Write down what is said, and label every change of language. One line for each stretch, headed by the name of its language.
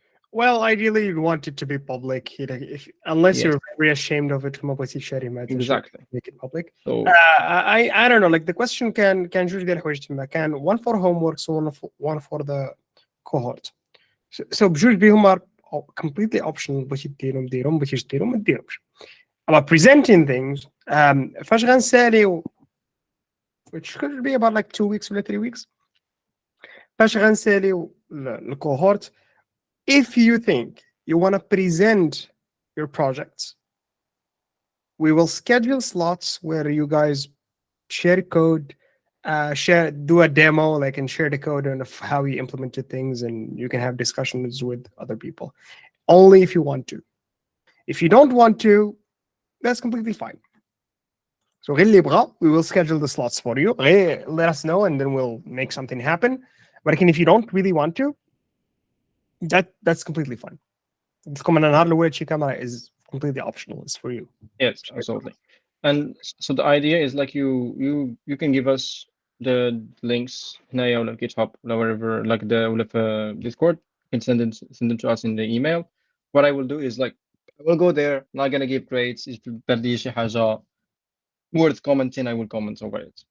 English: Well, ideally, you'd want it to be public, unless Yes. you're very ashamed of it. Exactly. Make it public. So I don't know. Like the question can
Arabic: جوج ديال الحوايج تما كان
English: one for homeworks one for the cohort. So
Arabic: بجوج بهم
English: are completely optional.
Arabic: بغيتي ديرهم بغيتيش ديرهم ما ديرهمش.
English: About presenting things,
Arabic: فاش غنساليو
English: which could be about like 2 weeks or 3 weeks.
Arabic: فاش غنساليو الكوهورت,
English: if you think you want to present your projects, we will schedule slots where you guys share code do a demo, like, and share the code and of how you implemented things, and you can have discussions with other people. Only if you want to. If you don't want to, that's completely fine. So
Arabic: غير اللي يبغى,
English: we will schedule the slots for you. Let us know and then we'll make something happen. But again, if you don't really want to, that's completely fine.
Arabic: تدخل من النهار الأول شي
English: camera is completely optional. It's for you. Yes, absolutely. And so the idea is like you can give us the links
Arabic: هنايا ولا
English: GitHub ولا wherever, like ولا في Discord. You can send them to us in the email. What I will do is like I will go there, not gonna give grades. If
Arabic: بدي شي حاجة
English: worth commenting, I will comment over it.